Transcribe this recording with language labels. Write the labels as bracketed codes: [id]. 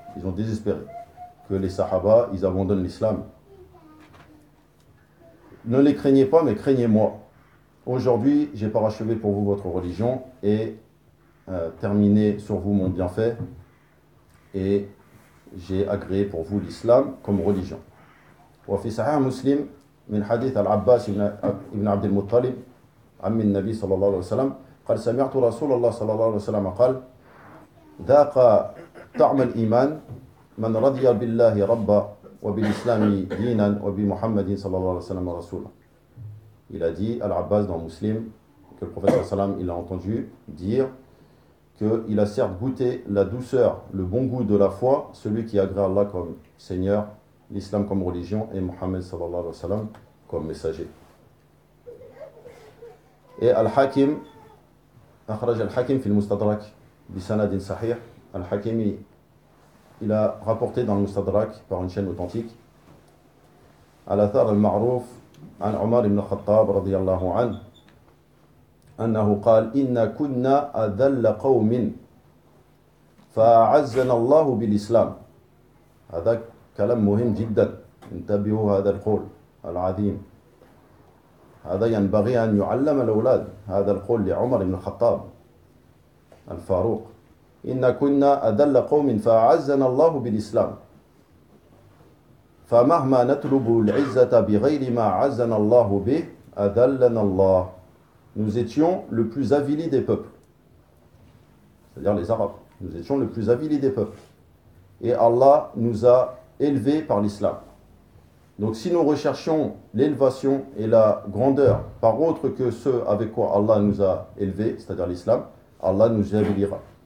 [fr] Ils ont désespéré que les sahaba, ils abandonnent l'islam. Ne les craignez pas, mais craignez-moi. Aujourd'hui, j'ai parachevé pour vous votre religion et terminé sur vous mon bienfait. Et j'ai agréé pour vous l'islam comme religion. [ar] Wa fi sahih Muslim min hadith al-Abbas ibn Abd al-Muttalib عم النبي صلى الله عليه وسلم قال سمعت رسول الله صلى الله عليه وسلم قال ذاق طعم الإيمان من رضي بالله ربا وبالإسلام دينا وبمحمد صلى الله عليه وسلم رسولا. [fr] Il a dit Al-Abbas dans Muslim que le prophète sallam il a entendu dire que il a certes goûté la douceur, le bon goût de la foi, celui qui agrée Allah comme Seigneur, l'islam comme religion et Muhammad [ar] صلى الله عليه وسلم [fr] comme messager. [ar] Et Al-Hakim, akhraj Al-Hakim fil Mustadrak, bi sanadin sahih. [fr] Al-Hakim, il a rapporté dans le Mustadrak par une chaîne authentique [ar] على أثر المعروف عن عمر بن الخطاب رضي الله عنه أنه قال إن كنا أذل قوم فأعزنا الله بالإسلام. هذا كلام مهم جدا، انتبهوا هذا القول العظيم، هذا ينبغي أن يعلم الأولاد، هذا القول لعمر بن الخطاب الفاروق. إن كنا أذل قوم فأعزنا الله بالإسلام، فمهما نطلب العزة بغير ما عزنا الله به أذلنا الله. [fr] Nous étions le plus avili des peuples. C'est-à-dire les Arabes. Nous étions le plus avili des peuples. Et Allah nous a élevés par l'islam. Donc si nous recherchions l'élévation et la grandeur par autre que ce avec quoi Allah nous a élevés, c'est-à-dire l'islam, Allah nous avilira.